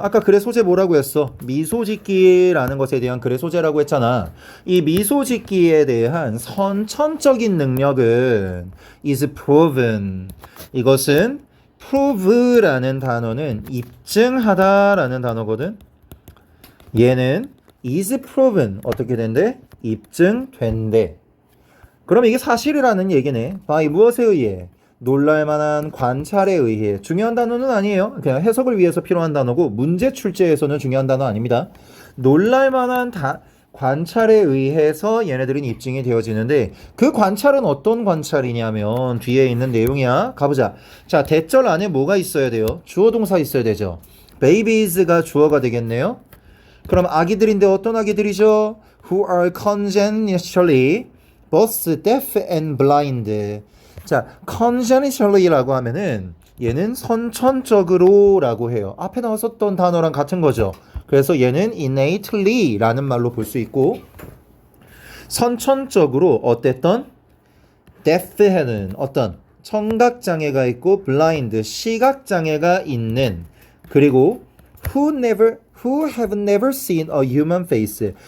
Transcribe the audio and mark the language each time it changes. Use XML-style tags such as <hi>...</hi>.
<ko>아까 글의 소재 뭐라고 했어? 미소 짓기라는 것에 대한 글의 소재라고 했잖아. 이 미소 짓기에 대한 선천적인 능력은</ko> <en>is proven.</en> <ko>이것은 prove라는 단어는 입증하다라는 단어거든. 얘는</ko> <en>is proven.</en> <ko>어떻게 된대? 입증된대. 그럼 이게 사실이라는 얘기네. by 무엇에 의해? 놀랄만한 관찰에 의해. 중요한 단어는 아니에요. 그냥 해석을 위해서 필요한 단어고, 문제 출제에서는 중요한 단어 아닙니다. 놀랄만한 관찰에 의해서 얘네들은 입증이 되어지는데, 그 관찰은 어떤 관찰이냐면 뒤에 있는 내용이야. 가보자. 자, 대절 안에 뭐가 있어야 돼요? 주어 동사 있어야 되죠. babies가 주어가 되겠네요. 그럼 아기들인데 어떤 아기들이죠?</ko> <en>Who are congenitally both deaf and blind.</en> <ko>자, congenitally-라고 하면은 얘는 선천적으로 라고 해요. 앞에 나왔었던 단어랑 같은 거죠. 그래서 얘는 innately-라는 말로 볼 수 있고, 선천적으로 어땠던? deaf해는 어떤? 청각장애가 있고, blind, 시각장애가 있는, 그리고</ko> <en>who have never seen a human face.</en>